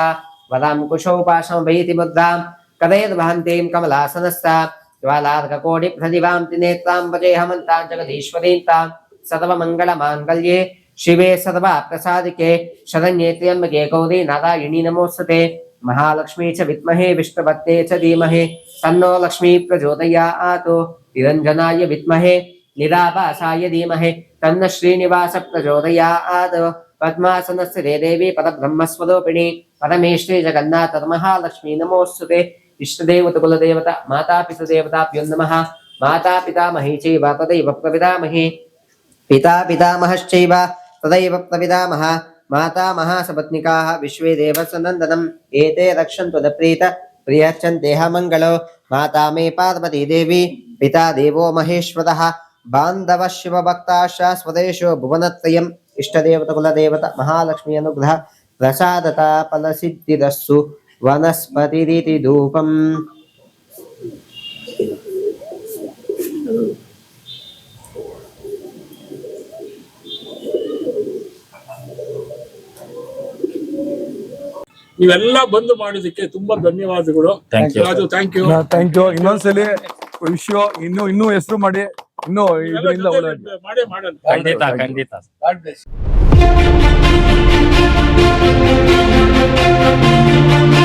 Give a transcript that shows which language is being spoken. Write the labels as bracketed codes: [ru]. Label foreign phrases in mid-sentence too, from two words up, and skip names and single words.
[sa] ವದಾಂ ಕುಶೋಪಾಶಮಭೈತಿ ಮುದ್ರಾಂ ಕದಯದ್ವಹಂತೀಂ ಕಮಲಾಸನಸ್ತಾಂ ಜ್ವಾಲಾರ್ಕಕೋಟಿಪ್ರತಿಭಾಂ ತ್ರಿನೇತ್ರಾಂ ಭಜೇಹಮಂತಾಂ ಜಗದೀಶ್ವರೀಂ ತಾಂ. ಸರ್ವಮಂಗಳಮಾಂಗಲ್ಯೇ ಶಿವೆ ಸರ್ವಾರ್ಥಸಾಧಿಕೆ ಶರಣ್ಯೇ ತ್ರ್ಯಂಬಕೆ ಗೌರಿ ನಾರಾಯಣಿ ನಮೋಸ್ತುತೆ. ಮಹಾಲಕ್ಷ್ಮೀ ಚ ವಿದ್ಮಹೇ ವಿಷ್ಣುಪತ್ನೇ ಚ ಧೀಮಹಿ ತನ್ನೋ ಲಕ್ಷ್ಮೀ ಪ್ರಚೋದಯಾತ್. ನಿರಂಜನಾಯ ವಿದ್ಮಹೇ ನಿರಾಭಾಸಾಯ ಧೀಮಹಿ ತನ್ನ ಶ್ರೀನಿವಾಸ ಪ್ರಚೋದಯಾತ್. ಪದ್ಮಾಸನಸ್ಥಿತೆ ದೇವಿ ಪರಬ್ರಹ್ಮಸ್ವರೂಪಿಣಿ ಪರಮೇಶ್ವರಿ ಜಗನ್ನಾಥ ಮಹಾಲಕ್ಷ್ಮೀ ನಮೋಸ್ತುತೆ. ಇಷ್ಟದೇವತ ಕುಲದೇವತ ಮಾತಾಪಿತೃದೇವತಾಭ್ಯೋ ನಮಃ. ಮಾತಾಪಿತಾಮಹೀ ಚೈವ ತದೈವ ಪ್ರಪಿತಾಮಹಿ ಪಿತಾ ಪಿತಾಮಹಶ್ಚೈವ ತದೈವ ಪ್ರಪಿತಾಮಹ. ಮಾತಾಮಹ ಸಪತ್ನಿಕಾಃ ವಿಶ್ವೇ ದೇವಸನಂದನಂ ಏತೆ ರಕ್ಷन्तु ನ ಪ್ರೀತ ಪ್ರಿಯಚ್ಚಂತೇಹ ಮಂಗಳೋ. ಮಾತಾ ಮೇ ಪಾರ್ವತೀ ದೇವಿ ಪಿತಾ ದೇವೋ ಮಹೇಶ್ವರಃ ಬಾಂಧವ ಶಿವಭಕ್ತಾಶ್ಚ ಸ್ವದೇಶೋ ಭುವನತ್ರಯಂ. ಇಷ್ಟದೇವತ ಕುಲದೇವತ ಮಹಾಲಕ್ಷ್ಮಿ ಅನುಗ್ರಹ ಪ್ರಸಾದತ ಫಲಸಿದ್ಧಿರಸ್ಸು. ವನಸ್ಪತಿರಿತಿ ಧೂಪಂ. [kn] ನೀವೆಲ್ಲ ಬಂದು ಮಾಡಿದಕ್ಕೆ ತುಂಬಾ ಧನ್ಯವಾದಗಳು. [en] Thank you. ರಾಜು, thank you. thank you. [kn] ಇನ್ನೊಂದ್ಸಲಿ ವಿಶ್ವ ಇನ್ನೂ ಹೆಸರು ಮಾಡಿ ಇನ್ನೂ ಇದರಿಂದ ಒಳ್ಳೆ ಮಾಡೇ ಮಾಡೋಣ. ಖಂಡಿತ ಖಂಡಿತ. [en] God bless you.